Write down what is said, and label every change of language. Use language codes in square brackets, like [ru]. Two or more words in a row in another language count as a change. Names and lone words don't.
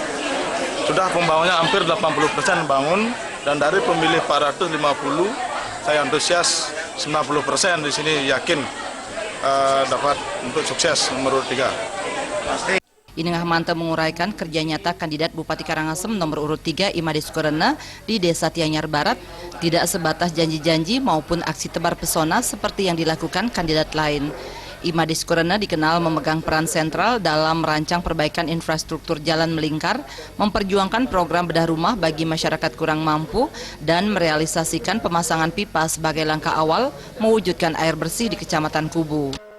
[id] Sudah pembangunannya hampir 80% bangun, dan dari pemilih 450 saya antusias 90% di sini yakin dapat untuk sukses nomor 3. Inengah Mante menguraikan kerja nyata kandidat Bupati Karangasem nomor urut 3 Imade Sukerana di Desa Tianyar Barat tidak sebatas janji-janji maupun aksi tebar pesona seperti yang dilakukan kandidat lain. Imade Sukerana dikenal memegang peran sentral dalam merancang perbaikan infrastruktur jalan melingkar, memperjuangkan program bedah rumah bagi masyarakat kurang mampu, dan merealisasikan pemasangan pipa sebagai langkah awal mewujudkan air bersih di Kecamatan Kubu.